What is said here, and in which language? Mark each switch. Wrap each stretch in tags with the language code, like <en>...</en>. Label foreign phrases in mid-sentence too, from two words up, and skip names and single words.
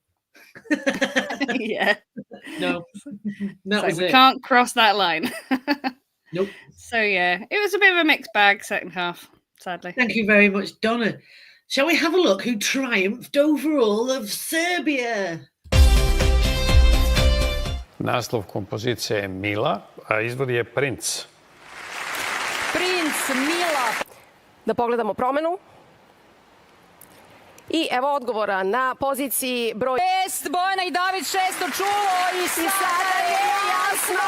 <en>Yeah. No. That was we it. Can't cross that line. Nope. So, yeah, it was a bit of a mixed bag second half, sadly. Thank you very much, Donna. Shall we have a look who triumphed over all of Serbia?</en> <sr>Naslov kompozicije je Mila, a izvod je Princ. Princ, Mila. Da pogledamo promenu. I evo odgovora na poziciji broj 6. Bojana i David 6 čulo i sada je jasno.</sr>